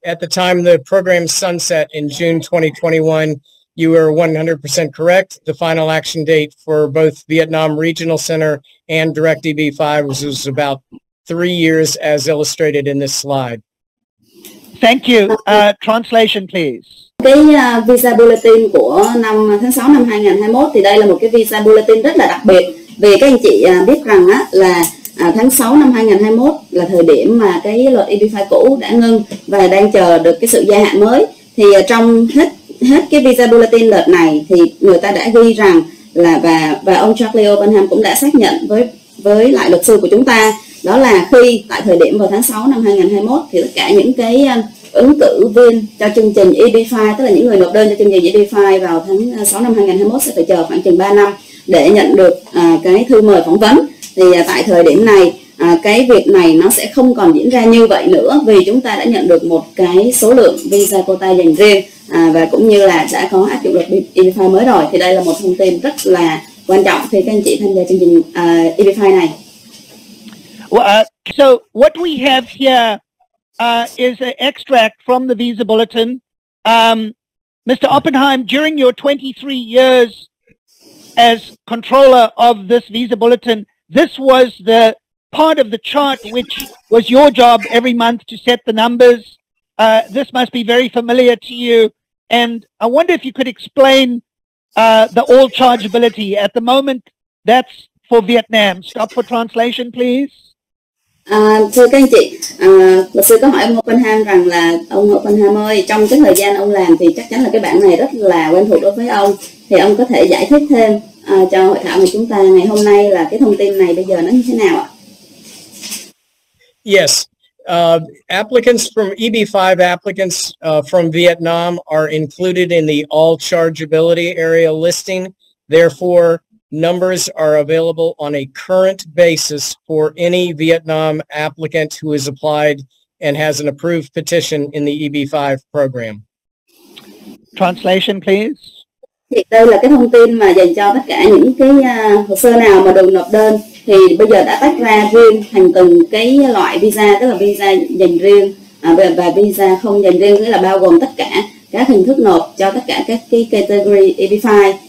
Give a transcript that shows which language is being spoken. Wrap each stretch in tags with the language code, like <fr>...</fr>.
<en>At the time the program sunset in June 2021, you were 100% correct. The final action date for both Vietnam Regional Center and Direct EB5 was about 3 years as illustrated in this slide. Thank you. Translation, please.</en> <vi>Cái visa bulletin của tháng 6 năm 2021 thì đây là một cái visa bulletin rất là đặc biệt, vì các anh chị biết rằng á, là tháng 6 năm 2021 là thời điểm mà cái luật EB5 cũ đã ngưng và đang chờ được cái sự gia hạn mới. Thì trong hết cái visa bulletin đợt này thì người ta đã ghi rằng là và ông Charlie Oppenheim cũng đã xác nhận với lại luật sư của chúng ta, đó là khi tại thời điểm vào tháng 6 năm 2021 thì tất cả những cái ứng cử viên cho chương trình EB5, tức là những người nộp đơn cho chương trình EB5 vào tháng 6 năm 2021 sẽ phải chờ khoảng chừng 3 năm để nhận được cái thư mời phỏng vấn. Thì tại thời điểm này cái việc này nó sẽ không còn diễn ra như vậy nữa, vì chúng ta đã nhận được một cái số lượng visa quota dành riêng và cũng như là đã có áp dụng luật EB5 mới rồi. Thì đây là một thông tin rất là quan trọng khi các anh chị tham gia chương trình EB5 này.</vi> <en>Well, so what we have here is an extract from the visa bulletin. Mr. Oppenheim, during your 23 years as controller of this visa bulletin, this was the part of the chart which was your job every month to set the numbers. This must be very familiar to you. And I wonder if you could explain the all chargeability. At the moment, that's for Vietnam. Stop for translation, please.</en> <vi>Thưa các anh chị, luật sư có hỏi ông Oppenheim rằng là ông Oppenheim ơi, trong cái thời gian ông làm thì chắc chắn là cái bảng này rất là quen thuộc đối với ông, thì ông có thể giải thích thêm cho hội thảo của chúng ta ngày hôm nay là cái thông tin này bây giờ nó như thế nào ạ?</vi> <en>Yes, applicants from EB5 applicants from Vietnam are included in the all chargeability area listing. Therefore, numbers are available on a current basis for any Vietnam applicant who has applied and has an approved petition in the EB5 program. Translation, please.</en> <vi>Thì đây là cái thông tin mà dành cho tất cả những cái hồ sơ nào mà được nộp đơn, thì bây giờ đã tách ra riêng thành từng cái loại visa, tức là visa dành riêng và visa không dành riêng, nghĩa là bao gồm tất cả các hình thức nộp cho tất cả các cái category EB5.</vi>